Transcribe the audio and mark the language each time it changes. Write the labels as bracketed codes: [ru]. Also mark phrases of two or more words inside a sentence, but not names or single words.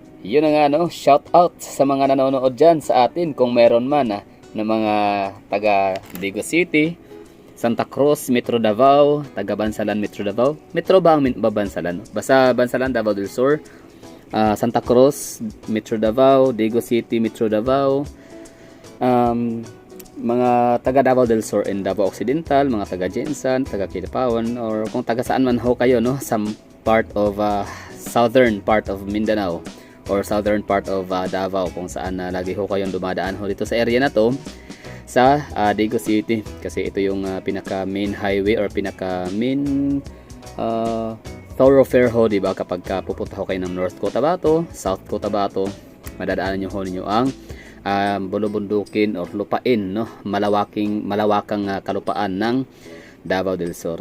[tl] yun na nga, no, [en] shout out [tl] sa mga nanonood dyan sa atin kung meron man na mga taga Digo City, Santa Cruz, Metro Davao, taga Bansalan, Metro Davao. Metro ba ang Bansalan? Basta Bansalan, Davao del Sur, Santa Cruz, Metro Davao, Digo City, Metro Davao, mga taga Davao del Sur and Davao Occidental, mga taga Jensan, taga Kidapawan, or kung taga saan man ho kayo, no, [en] some part of southern part of Mindanao or southern part of Davao, [tl] kung saan lagi ho kayong dumadaan ho dito sa area na to sa Digo City, kasi ito yung pinaka [en] main highway [tl] or pinaka [en] main thoroughfare [tl] ho, diba? Kapag pupunta ho kayo ng North Cotabato, South Cotabato, madadaanan nyo ho ninyo ang bulubundukin or lupain, no, malawakang kalupaan ng Davao del Sur.